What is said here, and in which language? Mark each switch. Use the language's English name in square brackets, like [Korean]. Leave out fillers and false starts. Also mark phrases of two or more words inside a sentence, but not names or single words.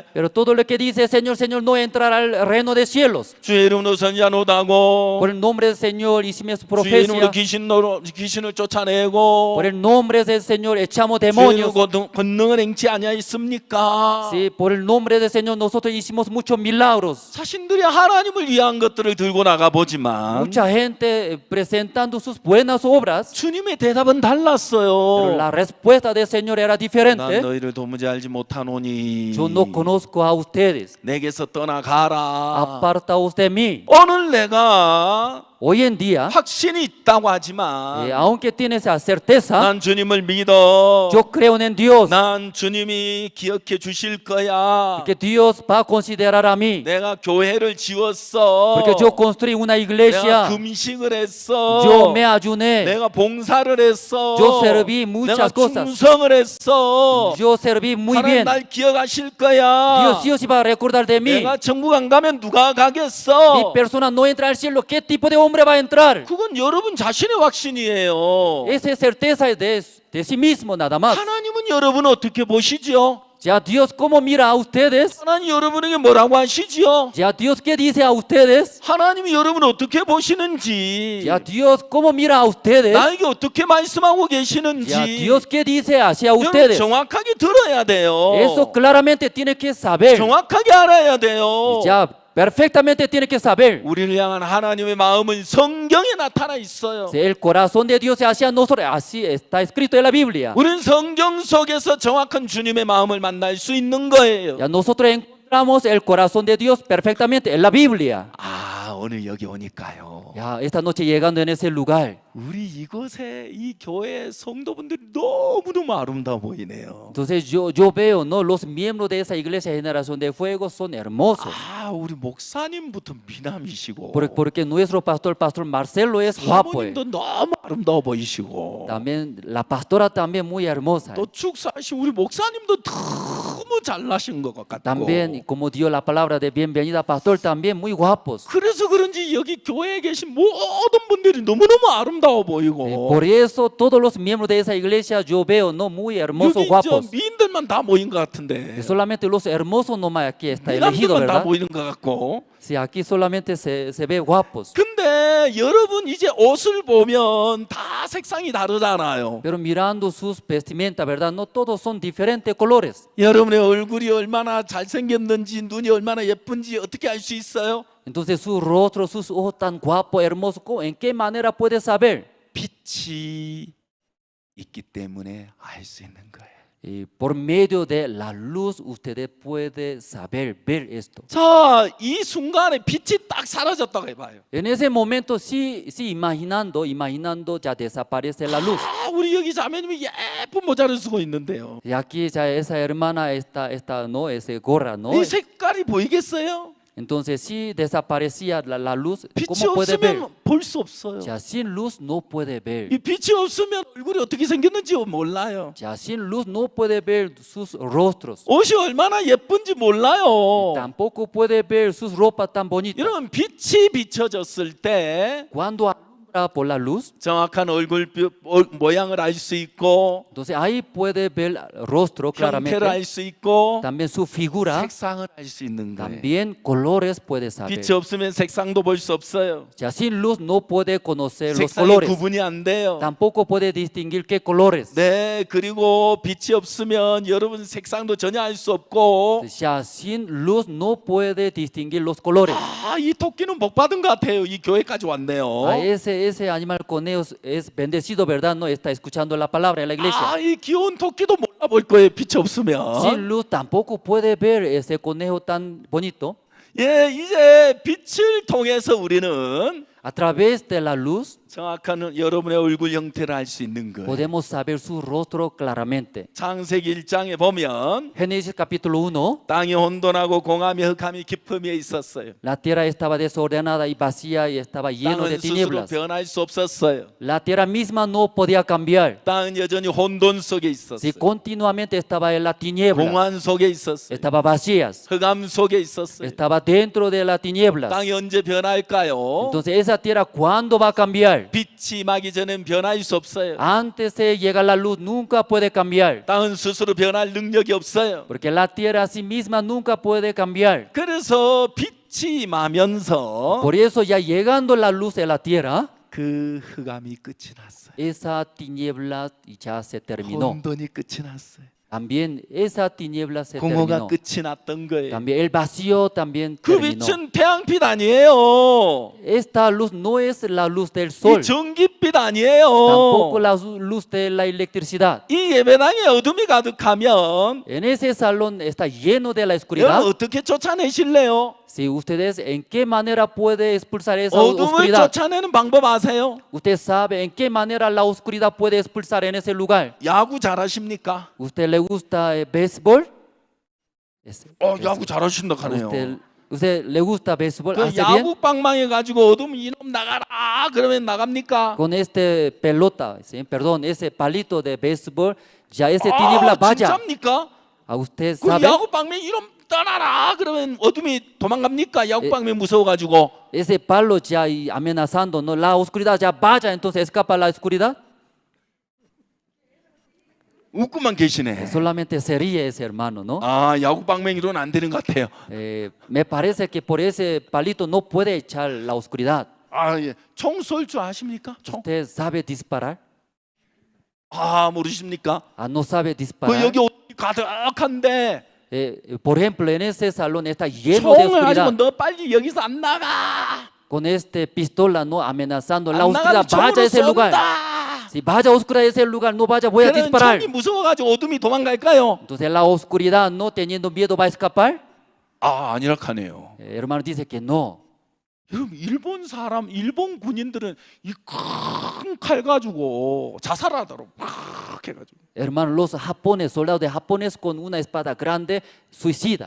[Spanish] Pero todo lo que dice Señor, Señor, no entrará al reino de cielos. [Korean] 주의 이름으로 선지자노다고 [Spanish] Por el nombre del Señor hicimos [Korean] 주의 이름으로 [Spanish] profecía. [Korean] 귀신을 쫓아내고 [Spanish] Por el nombre del Señor echamos [Korean] 주의 [Spanish] demonios. [Korean] 이름으로 권능을 행치 아니하였습니까? [Spanish] Sí, por el nombre del Señor nosotros hicimos muchos milagros. [Korean] 자신들이 하나님을 위한 것들을 들고 나가 보지만 [Spanish] Mucha gente presentando sus buenas obras, [Korean] 주님의 대답은 [Spanish] pero [Korean] 달랐어요. [Spanish] la respuesta del Señor era [Korean] 난 [Spanish] diferente. [Korean] 너희를 도무지 알지 못하노니 [Spanish] Yo no conozco a ustedes. [Korean] 내게서 떠나가라. [Spanish] Apartaos de mí. [Korean] 오늘 내가 [Spanish] Hoy en día, [Korean] 확신이 있다고 하지만 [Spanish] aunque tienes esa certeza, [Korean] 난 주님을 믿어. [Spanish] yo creo en Dios, [Korean] 난 주님이 기억해 주실 거야. [Spanish] que Dios va a considerar a mí, [Korean] 내가 교회를 지었어. [Spanish] porque yo construí una [Korean] 내가 [Spanish] iglesia, [Korean] 금식을 했어. [Spanish] yo me ayuné, [Korean] 내가 봉사를 했어. [Spanish] yo serví [Korean] 내가 [Spanish] muchas cosas, [Korean] 충성을 했어. [Spanish] yo serví muy [Korean] 하나님 [Spanish] bien. [Korean] 날 기억하실 거야. [Spanish] Dios sí o sí va a recordar de mí. [Korean] 내가 천국 안 가면 누가 [Spanish] Mi [Korean] 가겠어? [Spanish] persona no entra al cielo, ¿qué tipo de hombre va a entrar? [Korean] 그건 여러분 자신의 확신이에요. [Spanish] Esa es certeza de sí mismo nada más. [Korean] 하나님은 여러분 어떻게 보시죠? [Spanish] Ya Dios cómo mira a ustedes, [Korean] 하나님 여러분에게 뭐라고 하시죠? [Spanish] ya Dios qué dice a ustedes, [Korean] 하나님이 여러분 어떻게 보시는지, [Spanish] ya Dios cómo mira a ustedes, [Korean] 나에게 어떻게 말씀하고 계시는지 [Spanish] ya Dios qué dice hacia [Korean] 여러분 [Spanish] ustedes. [Korean] 정확하게 들어야 돼요. [Spanish] Eso claramente tiene que saber, [Korean] 정확하게 알아야 돼요. [Spanish] ya perfectamente tiene que saber. [Korean] 우리를 향한 하나님의 마음은 성경에 나타나 있어요. [Spanish] El corazón de Dios hacia nosotros, así está escrito en la Biblia. [Korean] 우리는 성경 속에서 정확한 주님의 마음을 만날 수 있는 거예요. [Spanish] Ya nosotros encontramos el corazón de Dios perfectamente en la Biblia. [Korean] 아, 오늘 여기 오니까요. [Spanish] Ya esta noche llegando en ese lugar, [Korean] 우리 이곳에 이 교회 성도분들이 너무너무 아름다워 보이네요. [Spanish] entonces yo veo, ¿no? Los miembros de esa iglesia Generación de Fuego son hermosos. [Korean] 아, 우리 목사님부터 미남이시고 [Spanish] Porque nuestro pastor Marcelo es guapo. [Korean] 사모님도 너무 아름다워 보이시고 [Spanish] También la pastora también muy hermosa. [Korean] 또 축사하신 우리 목사님도 너무 잘나신 것 같고 [Spanish] También como dio la palabra de bienvenida pastor también muy guapos. [Korean] 그래서 그런지 여기 교회에 계신 모든 분들이 너무너무 아름다워 보이고 [Spanish] Por eso todos los miembros de esa iglesia yo veo, no, muy hermosos, [Korean] 여기 저 [Spanish] guapos. [Korean] 미인들만 다 모인 것 같은데 [Spanish] Solamente los hermosos nomás aquí está elegido, [Korean] 미남들만 다 [Spanish] ¿verdad? [Korean] 모이는 것 같고 [Spanish] Sí, aquí solamente se ve guapos. [Korean] 근데 여러분 이제 옷을 보면 다 색상이 다르잖아요. [Spanish] Pero mirando sus vestimentas, ¿verdad? No todos son diferentes colores. [Korean] 여러분의 얼굴이 얼마나 잘생겼는지 눈이 얼마나 예쁜지 어떻게 알 수 있어요? [Spanish] Entonces su rostro, sus ojos tan guapos, hermosos, ¿en qué manera puede saber? [Korean] 빛이 있기 때문에 알 수 있는 거예요. [Spanish] Y por medio de la luz ustedes pueden saber, ver esto. [Korean] 자, 이 순간에 빛이 딱 사라졌다고 해봐요. [Spanish] En ese momento, sí, imaginando, ya desaparece la luz. [Korean] 아, 우리 여기 자매님이 예쁜 모자를 쓰고 있는데요. [Spanish] Y aquí ya esa hermana está, ¿no? Ese gorra, ¿no? [Korean] 이 색깔이 보이겠어요? [Spanish] Entonces, si desaparecía la luz, [Korean] 빛이 [Spanish] ¿cómo puede ver? [Korean] 없으면 볼 수 없어요. [Spanish] Ya sin luz no puede ver. [Korean] 이 빛이 없으면 얼굴이 어떻게 생겼는지 몰라요. [Spanish] Ya sin luz no puede ver sus rostros. [Korean] 옷이 얼마나 예쁜지 몰라요. [Spanish] Tampoco puede ver sus ropas tan bonitas. [Korean] 여러분 빛이 비춰졌을 때 [Spanish] Cuando alumbra por la luz, [Korean] 정확한 얼굴 모양을 알 수 있고 [Spanish] entonces ahí puede ver el rostro [Korean] 형태를 [Spanish] claramente. [Korean] 알 수 있고 [Spanish] También su figura, [Korean] 색상을 알 수 있는 거예요. [Spanish] también colores puede saber. [Korean] 빛이 없으면 색상도 볼 수 없어요. [Spanish] Ya sin luz no puede conocer los [Korean] 색상의 [Spanish] colores. [Korean] 구분이 안 돼요. [Spanish] Tampoco puede distinguir qué colores. [Korean] 네, 그리고 빛이 없으면 여러분 색상도 전혀 알 수 없고 [Spanish] Ya sin luz no puede distinguir los colores. [Korean] 이 토끼는 복 받은 것 같아요. 이 교회까지 왔네요. [Spanish] Ese animal conejo es bendecido, ¿verdad? No está escuchando la palabra en la iglesia. [Korean] 이 귀여운 토끼도 몰라볼 거예요. 빛이 없으면. [Spanish] Sin luz tampoco puede ver ese conejo tan bonito. [Korean] 예, 이제 빛을 통해서 우리는 [Spanish] A través de la luz [Korean] 정확한 여러분의 얼굴 형태를 알 수 있는 거예요. [Spanish] podemos saber su rostro claramente. [Korean] 창세기 1장에 보면 [Spanish] Génesis capítulo 1, [Korean] 땅이 혼돈하고 공함이 흑함이 깊음에 있었어요. [Spanish] la tierra estaba desordenada y vacía y estaba lleno de [Korean] 땅은 스스로 [Spanish] tinieblas. [Korean] 변할 수 없었어요. [Spanish] La tierra misma no podía cambiar. [Korean] 땅은 여전히 혼돈 속에 있었어요. [Spanish] Si continuamente estaba en la tiniebla, [Korean] 공환 속에 있었어요. [Spanish] estaba vacías, [Korean] 흑암 속에 있었어요. [Spanish] estaba dentro de la tinieblas. [Korean] 땅이 언제 변할까요? [Spanish] Entonces esa tierra, ¿cuándo va a cambiar? [Korean] 빛이 임하기 전엔 변할 수 없어요. [Spanish] Antes de llegar la luz nunca puede cambiar. [Korean] 땅은 스스로 변할 능력이 없어요. [Spanish] Porque la tierra a sí misma nunca puede cambiar. [Korean] 그래서 빛이 임하면서 [Spanish] Por eso ya llegando la luz de la tierra, [Korean] 그 흑암이 끝이 났어요. [Spanish] esa tiniebla ya se terminó. [Korean] 혼돈이 끝이 났어요. [Spanish] También esa tiniebla se [Korean] 공허가 [Spanish] terminó. [Korean] 끝이 났던 거예요. [Spanish] También el vacío también [Korean] 그 [Spanish] terminó. [Korean] 빛은 태양빛 아니에요. [Spanish] Esta luz no es la luz del sol, [Korean] 이 전기빛 아니에요. [Spanish] tampoco la luz de la electricidad. [Korean] 이 예배당에 어둠이 가득하면 [Spanish] En ese salón está lleno de la oscuridad. [Korean] 여러분 어떻게 쫓아내실래요? [Spanish] Si ustedes en qué manera puede expulsar esa [Korean] 어둠을 [Spanish] oscuridad, [Korean] 쫓아내는 방법 아세요? [Spanish] usted sabe en qué manera la oscuridad puede expulsar en ese lugar. [Korean] 야구 잘하십니까? [Spanish] ¿Usted le gusta béisbol? [Korean] 야구 잘하신다 하네요. [Spanish] ¿Usted le gusta béisbol? [Korean] 그 [Spanish] ¿Hace bien? [Korean] 야구 빵망해 가지고 어둠 이놈 나가라 그러면 나갑니까? [Spanish] Con este pelota, ¿sí? Perdón, ese palito de béisbol, ya ese tiniebla vaya. [Korean] 진짜입니까? [Spanish] ¿A usted [Korean] 그 [Spanish] sabe? [Korean] 야구 빵망 이놈 떠나라 그러면 어둠이 도망갑니까? 야구 빵망 무서워 가지고. [Spanish] Ese palo ya amenazando, ¿no? La oscuridad ya vaya, entonces escapa la oscuridad. [Korean] 웃고만 계시네. [Spanish] Solamente se ríe ese hermano, ¿no? [Korean] 야구 빵맹이로는 안 되는 것 같아요. [Spanish] Me parece que por ese palito no puede echar la oscuridad. [Korean] 예. 총 쏠 줄 아십니까? 총? [Spanish] ¿Usted sabe disparar? [Korean] 모르십니까? [Spanish] No sabe [Korean] 그 [Spanish] disparar. [Korean] 여기 어둠이 가득한데 [Spanish] Por ejemplo, en ese salón está lleno de [Korean] 총을 가지고 [Spanish] oscuridad. [Korean] 너 빨리 여기서 안 나가. [Spanish] Con este pistola, ¿no? Amenazando la [Korean] 안 [Spanish] oscuridad, [Korean] 나가면 [Spanish] vaya a ese [Korean] 총으로 [Spanish] lugar. [Korean] 쏜다. [Spanish] Si vaya a oscuridad ese lugar, no vaya, voy a [Korean] 그런 [Spanish] disparar. [Korean] 총이 무서워가지고 어둠이 도망갈까요? [Spanish] Entonces la oscuridad, no teniendo miedo, va a escapar. [Korean] 아니라 하네요. [Spanish] Hermano dice que no. [Korean] 여러분 일본 군인들은 이 큰 칼 가지고 자살하도록 막 해가지고. [Spanish] Hermano, los japoneses, soldados de japones con una espada grande, suicida.